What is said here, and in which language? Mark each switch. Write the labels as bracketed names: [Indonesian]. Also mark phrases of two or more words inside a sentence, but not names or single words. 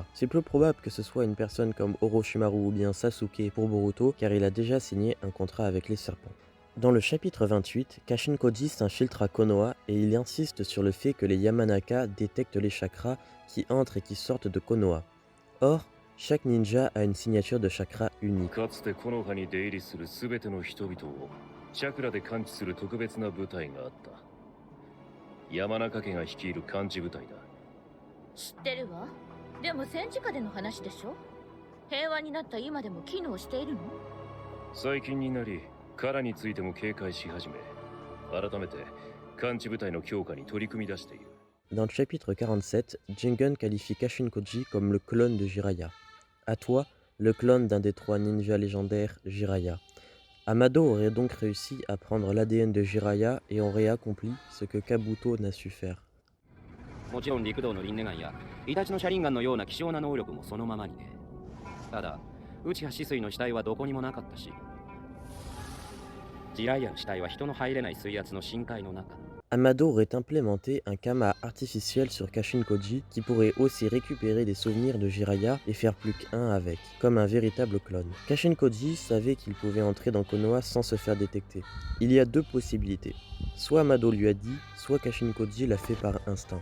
[French] C'est peu probable que ce soit une personne comme Orochimaru ou bien Sasuke pour Boruto car il a déjà signé un contrat avec les serpents. Dans le chapitre 28, Kashin Koji s'infiltre à Konoha et il insiste sur le fait que les Yamanaka détectent les chakras qui entrent et qui sortent de Konoha. Or, chaque ninja a une signature de chakra unique. [Japanese] かつて木の葉に出入りするすべての人々をチャクラで感知する特別な部隊があった。山中家が率いる感知部隊だ。知ってるわ。でも戦時下での話でしょ。平和になった今でも機能しているの？最近になり、カラについても警戒し始め、改めて感知部隊の強化に取り組み出している。 [French] Dans le chapitre 47, Jingun qualifie Kashin Koji comme le clone de Jiraiya. À toi, le clone d'un des 3 ninjas légendaires, Jiraiya. Amado aurait donc réussi à prendre l'ADN de Jiraiya et aurait accompli ce que Kabuto n'a su faire. [Japanese] もちろん陸道のリンネガンやイタチの車輪ガンのような希少な能力もそのままにね。ただ、内葉止水の死体はどこにもなかったし、ジライアの死体は人の入れない水圧の深海の中。 [French] Amado aurait implémenté un Kama artificiel sur Kashin Koji qui pourrait aussi récupérer des souvenirs de Jiraiya et faire plus qu'un avec, comme un véritable clone. Kashin Koji savait qu'il pouvait entrer dans Konoha sans se faire détecter. Il y a deux possibilités. Soit Amado lui a dit, soit Kashin Koji l'a fait par instinct.